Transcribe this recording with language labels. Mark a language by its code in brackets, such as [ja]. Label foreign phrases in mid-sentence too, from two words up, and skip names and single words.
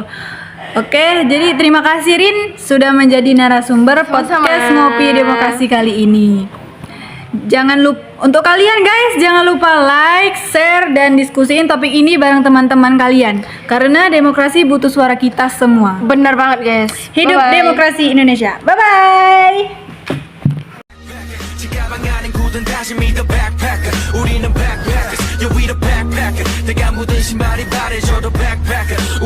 [id] Oke, jadi terima kasih Rin sudah menjadi narasumber podcast Ngopi Demokrasi kali ini. Jangan lupa, untuk kalian guys, jangan lupa like, share, dan diskusiin topik ini bareng teman-teman kalian. Karena demokrasi butuh suara kita semua. Benar banget guys. Hidup Bye-bye. demokrasi Indonesia. Bye-bye. [ko] 가방안엔 굳은 다시 믿어 backpacker 우리는 backpackers [en] Yeah we the backpacker [ko] 내가 묻은 신발이 바래져도 backpacker